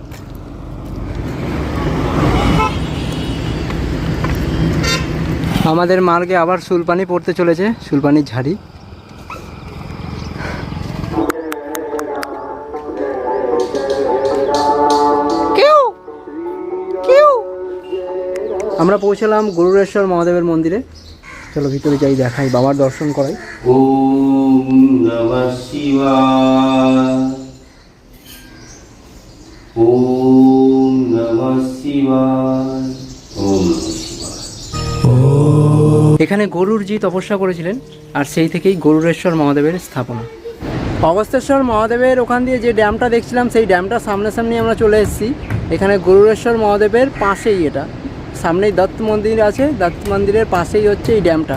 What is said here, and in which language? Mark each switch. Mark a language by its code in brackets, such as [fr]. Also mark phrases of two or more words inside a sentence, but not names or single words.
[bn] আমাদের মার্গে আবার সুলপানি পড়তে চলেছে, সুলপানির ঝাড়ি। আমরা পৌঁছলাম গরুড়েশ্বর মহাদেবের মন্দিরে। চলো ভিতরে যাই, দেখাই, বাবার দর্শন করাই। [sa] ওম নমঃ শিবায়, ওম নমঃ শিবায়, ওম নমঃ শিবায়। [bn] এখানে গরুরজি তপস্যা করেছিলেন, আর সেই থেকেই গরুড়েশ্বর মহাদেবের স্থাপনা। অগস্তেশ্বর মহাদেবের ওখান দিয়ে যে ড্যামটা দেখছিলাম, সেই ড্যামটা সামনাসামনি আমরা চলে এসেছি। এখানে গরুড়েশ্বর মহাদেবের পাশেই, এটা সামনেই দত্ত মন্দির আছে, দত্ত মন্দিরের পাশেই হচ্ছে এই ড্যামটা।